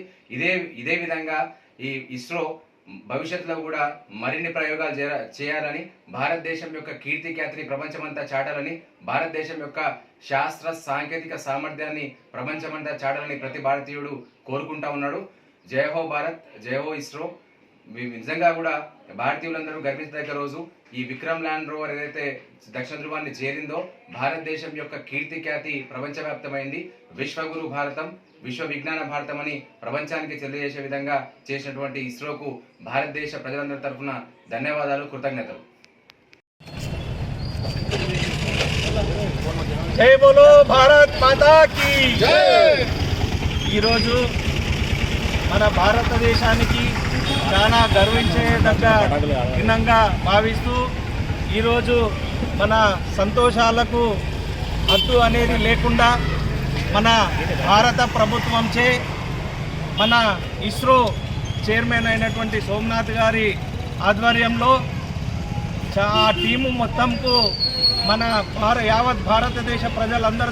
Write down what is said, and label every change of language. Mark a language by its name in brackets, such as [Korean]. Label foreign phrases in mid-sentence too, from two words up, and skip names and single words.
[Telugu] ఇదే విధంగా ఈ ఇస్రో భవిష్యత్తులో కూడా మరిన్ని ప్రయోగాలు చేయాలని, భారతదేశం యొక్క కీర్తిఖ్యాతిని ప్రపంచమంతా చాటాలని, భారతదేశం యొక్క శాస్త్ర సాంకేతిక సామర్థ్యాన్ని ప్రపంచమంతా చాటాలని ప్రతి భారతీయుడు కోరుకుంటా ఉన్నాడు. [Hindi] जय हो भारत, जय हो इसरो. [Telugu] నిజంగా కూడా భారతీయులందరూ గర్వించదగ్గ రోజు. ఈ విక్రమ్ ల్యాండ్ రోవర్ ఏదైతే దక్షిణ ధ్రువాన్ని చేరిందో భారతదేశం యొక్క కీర్తిఖ్యాతి ప్రపంచవ్యాప్తమైంది. విశ్వగురు భారతం, విశ్వ విజ్ఞాన భారతం అని ప్రపంచానికి తెలియజేసే విధంగా చేసినటువంటి ఇస్రోకు భారతదేశ ప్రజలందరి తరఫున ధన్యవాదాలు, కృతజ్ఞతలు. [Hindi] जय बोलो भारत माता की जय. [Telugu] ఈరోజు మన భారతదేశానికి చాలా గర్వించేదగ్గ దినంగా భావిస్తూ ఈరోజు మన సంతోషాలకు హద్దు అనేది లేకుండా మన భారత ప్రభుత్వంచే మన ఇస్రో చైర్మన్ అయినటువంటి సోమనాథ్ గారి ఆధ్వర్యంలో ఆ టీము మొత్తంకు మన యావత్ భారతదేశ ప్రజలందరి